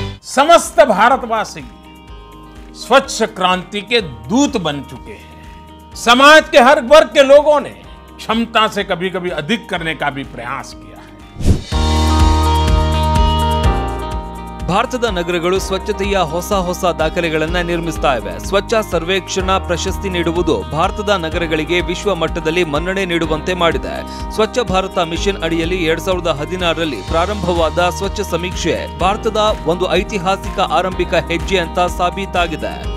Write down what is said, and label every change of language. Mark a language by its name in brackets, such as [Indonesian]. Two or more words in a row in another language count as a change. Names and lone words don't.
[Hindi] समस्त भारतवासी स्वच्छ क्रांति के दूत बन चुके हैं। समाज के हर वर्ग के लोगों ने क्षमता से कभी कभी अधिक करने का भी प्रयास किया है। [Kannada] ಭಾರತದ ನಗರಗಳು ಸ್ವಚ್ಛತೆಯ ಹೊಸ ದಾಖಲೆಗಳನ್ನು ನಿರ್ಮಿಸ್ತಾ ಇವೆ. ಸ್ವಚ್ಛ ಸರ್ವೇಕ್ಷಣಾ ಪ್ರಶಸ್ತಿ ನೀಡುವುದು ಭಾರತದ ನಗರಗಳಿಗೆ ವಿಶ್ವ ಮಟ್ಟದಲ್ಲಿ ಮನ್ನಣೆ ನೀಡುವಂತೆ ಮಾಡಿದೆ. ಸ್ವಚ್ಛ ಭಾರತ ಮಿಷನ್ ಅಡಿಯಲ್ಲಿ 2016ರಲ್ಲಿ ಪ್ರಾರಂಭವಾದ ಸ್ವಚ್ಛ ಸಮೀಕ್ಷೆ ಭಾರತದ ಒಂದು ಐತಿಹಾಸಿಕ ಆರಂಭಿಕ ಹೆಜ್ಜೆ ಅಂತ ಸಾಬೀತಾಗಿದೆ.